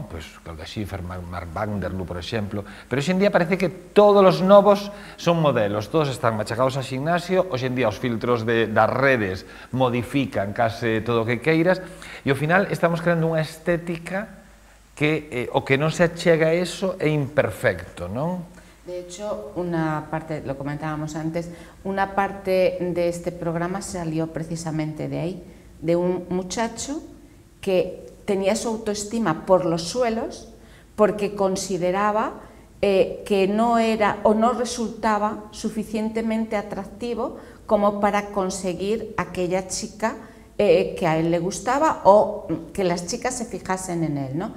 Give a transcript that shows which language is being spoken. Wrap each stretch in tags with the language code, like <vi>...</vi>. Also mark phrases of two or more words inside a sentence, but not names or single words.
<gl>Pois Claudia Schiffer, Mark Vanderloo, por exemplo, pero hoxe en día parece que todos os novos son modelos, todos están machacados ao gimnasio, hoxe en día os filtros das redes modifican case todo o que queiras, e ao final estamos creando unha estética que o que non se achega a eso é imperfecto, non?</gl> <es>De hecho, una parte, lo comentábamos antes, una parte de este programa salió precisamente de ahí, de un muchacho que tenía su autoestima por los suelos porque consideraba que no era o no resultaba suficientemente atractivo como para conseguir aquella chica que a él le gustaba o que las chicas se fijasen en él, ¿no?</es>